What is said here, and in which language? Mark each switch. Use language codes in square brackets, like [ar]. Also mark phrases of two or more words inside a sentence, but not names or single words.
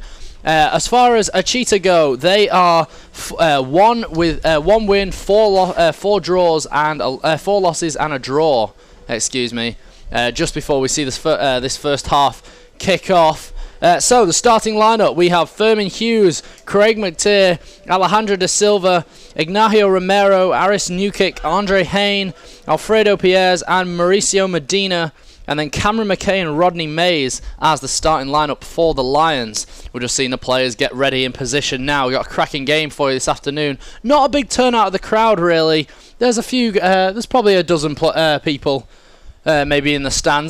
[en] As far as Ouchita go, they are one win, four draws, and 4 losses and a draw. Excuse me. Just before we see this first half kick off. So the starting lineup, we have Furman Hughes, Craig McTeer, Alejandro da Silva, Ignacio Romero, Aris Newkick, Andre Hain, Alfredo Pierres, and Mauricio Medina. And then Cameron McKay and Rodney Mays as the starting lineup for the Lions. We're just seeing the players get ready in position now. We've got a cracking game for you this afternoon. Not a big turnout of the crowd, really. There's probably a dozen people maybe in the stands.